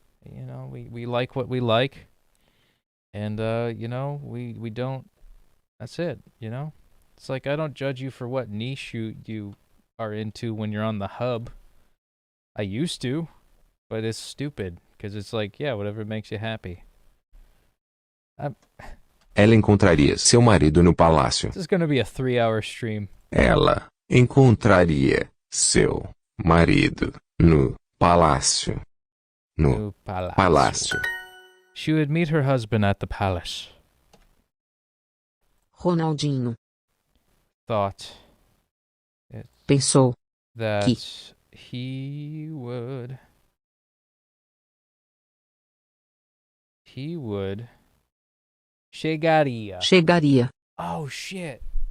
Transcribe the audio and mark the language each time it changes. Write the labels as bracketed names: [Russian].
[English] You know, we like what we like, and you know, we don't. That's it. You know, it's like I don't judge you for what niche you are into when you're on the hub. I used to, but it's stupid because it's like, yeah, whatever makes you happy. [Portuguese] Ela encontraria seu marido no palácio. [English] This is gonna be a 3-hour stream. [Portuguese] Ela encontraria seu marido no palácio. No palácio. [English] She would meet her husband at the palace. Ronaldinho Thought [Portuguese] pensou [English] that [Portuguese] que [English] he would chegaria. Oh shit.